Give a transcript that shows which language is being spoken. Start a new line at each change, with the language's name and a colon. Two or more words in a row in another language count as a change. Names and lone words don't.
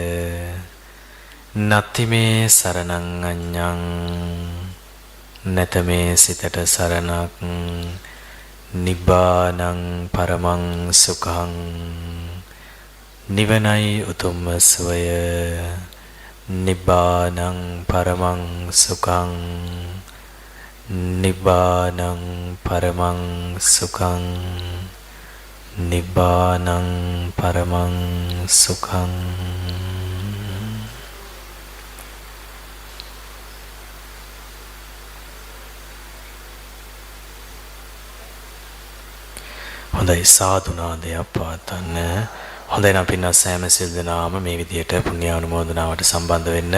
Pali: නත්ති මේ සරණං අඤ්ඤං
Sinhala: නැත මේ සිතට සරණක්
Pali: නිබ්බානං පරමං සුඛං
Sinhala: නිවනයි උතුම්ම සුවය
Pali: නිබ්බානං පරමං සුඛං නිබ්බානං පරමං සුඛං නිබ්බානං පරමං සුඛං
Sinhala: හොඳයි සාදුනාදයක් පවත්වන්න. හොඳයි නම් පින්වත් සෑම සිල් දනාම මේ විදියට පුණ්‍ය අනුමෝදනාවට සම්බන්ධ වෙන්න.